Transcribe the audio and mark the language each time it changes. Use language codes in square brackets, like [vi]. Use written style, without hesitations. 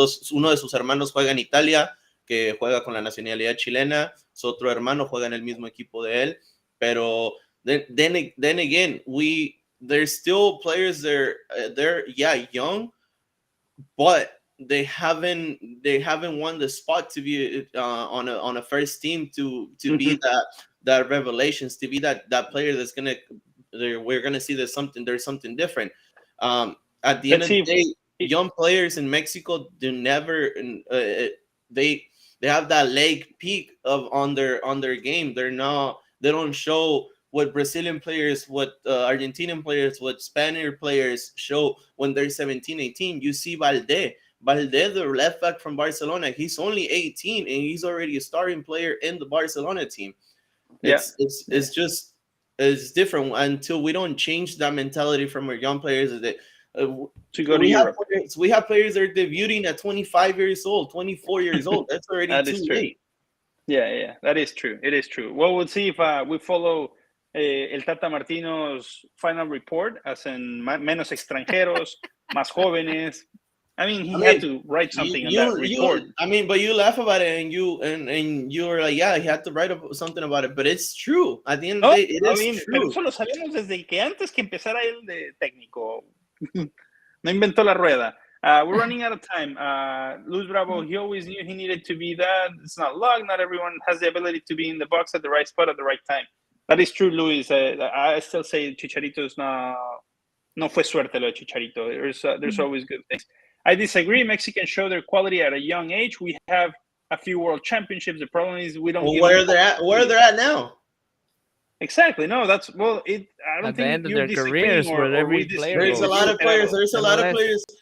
[es] uno de sus hermanos juega en Italia, que juega con la nacionalidad chilena, su otro hermano juega en el mismo equipo de él, pero [en] then again, there's still players they're young, but they haven't won the spot to be on a first team to be that revelations, to be that player that's we're gonna see there's something different. At the end of the day, young players in Mexico they have that leg peak on their game. They don't show what Brazilian players, what Argentinian players, what Spanish players show when they're 17, 18. You see Valdez, the left back from Barcelona, he's only 18 and he's already a starting player in the Barcelona team. It's different until we don't change that mentality from our young players to go to Europe. We have players that are debuting at 25 years old, 24 years old. That's already too late. Yeah, that is true. It is true. Well, we'll see if we follow el Tata Martino's final report, as in [es] menos extranjeros, más jóvenes. [en] I mean, he had to write something on that report. But you laugh about it and you're like, yeah, he had to write something about it, but it's true. At the end of the day, it is true. [es] Pero eso lo sabemos desde que antes que empezara él de técnico. No inventó la rueda. [en] We're running out of time. Luis Bravo, he always knew he needed to be that. It's not luck. Not everyone has the ability to be in the box at the right spot at the right time. That is true, Luis. I still say [es] Chicharito's no fue suerte lo de Chicharito. [en] There's always good things. I disagree. Mexicans show their quality at a young age. We have a few world championships. The problem is we don't. Well, where they're at now. Exactly. No, I don't at think the end of their careers, there's a lot of players. There's a lot of players.